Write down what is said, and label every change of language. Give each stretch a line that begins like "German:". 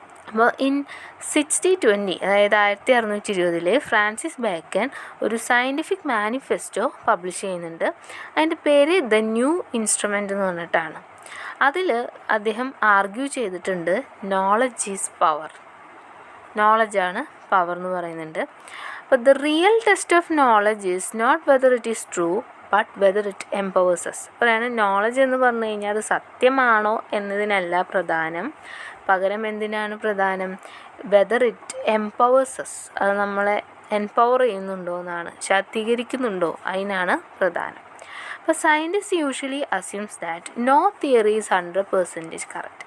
Malayalam: അപ്പോൾ ഇൻ 1620, അതായത് 1620 Francis bacon ഒരു സയൻറ്റിഫിക് മാനിഫെസ്റ്റോ പബ്ലിഷ് ചെയ്യുന്നുണ്ട്. അതിൻ്റെ പേര് ദ ന്യൂ ഇൻസ്ട്രുമെൻ്റ് എന്ന് പറഞ്ഞിട്ടാണ്. അതിൽ അദ്ദേഹം ആർഗ്യൂ ചെയ്തിട്ടുണ്ട്,
English: knowledge is power,
Malayalam: നോളജാണ് പവർ എന്ന് പറയുന്നുണ്ട്.
English: But the real test of knowledge is not whether it is true, but whether it empowers us.
Malayalam: പറയാണ് നോളജ് എന്ന് പറഞ്ഞു കഴിഞ്ഞാൽ അത് സത്യമാണോ എന്നതിനല്ല പ്രധാനം, പകരം എന്തിനാണ് പ്രധാനം?
English: whether it empowers us,
Malayalam: അത് നമ്മളെ എംപവർ ചെയ്യുന്നുണ്ടോ എന്നാണ്, ശാക്തീകരിക്കുന്നുണ്ടോ, അതിനാണ് പ്രധാനം. അപ്പോൾ
English: Scientist usually assumes that no theory is 100% correct.